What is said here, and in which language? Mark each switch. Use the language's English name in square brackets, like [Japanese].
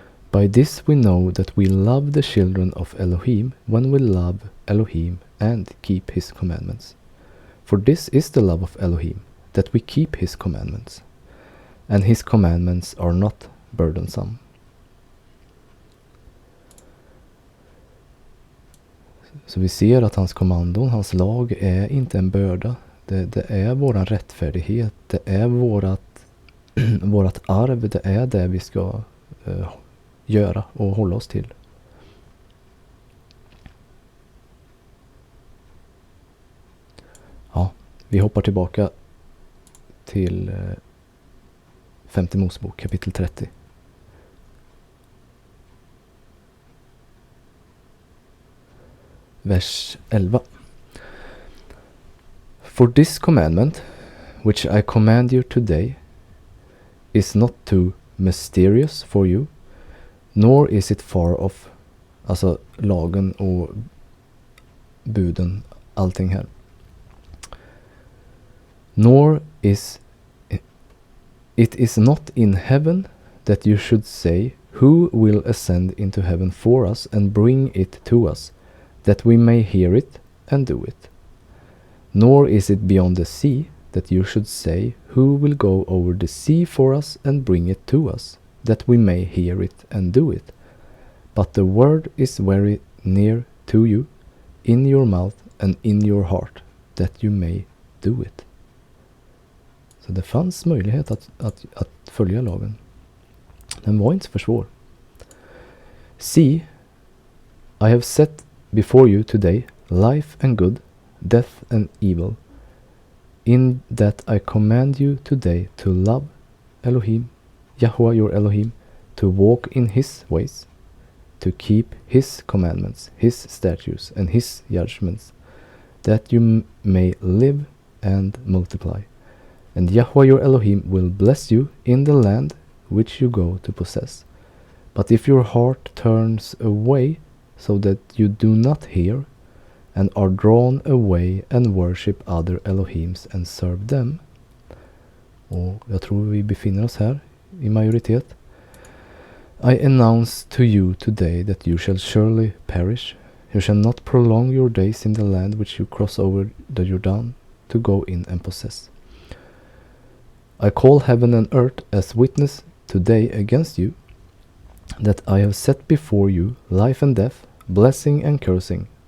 [English] By this we know that we love the children of Elohim when we love Elohim and keep his commandments. For this is the love of Elohim, that we keep his commandments, and his commandments are not burdensome. [Swedish] Så vi ser att hans kommandon, hans lag är inte en börda. Det är våran rättfärdighet, det är vårat arv, det är det vi ska göra och hålla oss till. Ja, vi hoppar tillbaka till 5:e Mosebok kapitel 30. Vers 11. [English] For this commandment, which I command you today, is not too mysterious for you, nor is it far off. [Swedish] Alltså lagen och buden, allting här. [English] Nor is it is not in heaven that you should say, who will ascend into heaven for us and bring it to us, that we may hear it and do it. Nor is it beyond the sea that you should say, who will go over the sea for us and bring it to us, that we may hear it and do it. But the word is very near to you, in your mouth and in your heart, that you may do it. [Swedish] Så det fanns möjlighet att följa lagen. Den var inte för svår. [English] See, I have set before you today life and good, death and evil, in that I command you today to love Elohim, Yahweh your Elohim, to walk in his ways, to keep his commandments, his statutes and his judgments, that you may live and multiply. And Yahweh your Elohim will bless you in the land which you go to possess. But if your heart turns away, so that you do not hear, and are drawn away and worship other Elohims and serve them. [Swedish] Och jag tror vi befinner oss här i majoritet. [English] I announce to you today that you shall surely perish. You shall not prolong your days in the land which you cross over the Jordan to go in and possess. I call heaven and earth as witness today against you, that I have set before you life and death, blessing and cursing.